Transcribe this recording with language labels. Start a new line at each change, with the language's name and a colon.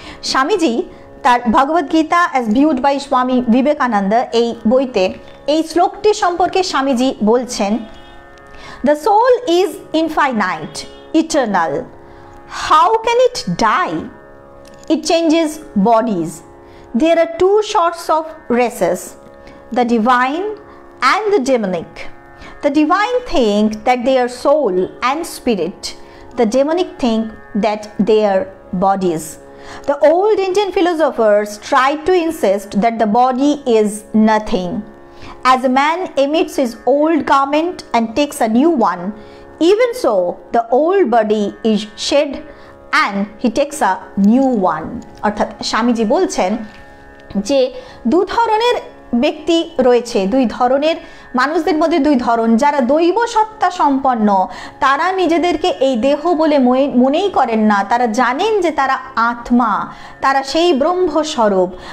Bangla: স্বামীজি তার Bhagavad Gita as viewed by Swami Vivekananda এই বইতে এই শ্লোকটি সম্পর্কে স্বামীজি বলছেন,
English: The soul is infinite, eternal, how can it die? It changes bodies. There are two sorts of races, the divine and the demonic. The divine think that they are soul and spirit. The demonic think that they are bodies. The old Indian philosophers tried to insist that the body is nothing. As a man emits his old garment and takes a new one, even so the old body is shed and he takes a new one.
Bangla: অর্থাৎ স্বামীজি বলছেন যে দু ধরনের ব্যক্তি রয়েছে, দুই ধরনের মানুষদের মধ্যে দুই ধরন। যারা দৈব সত্তা সম্পন্ন, তারা নিজেদেরকে এই দেহ বলে মনেই করেন না, তারা জানেন যে তারা আত্মা, তারা সেই ব্রহ্মস্বরূপ।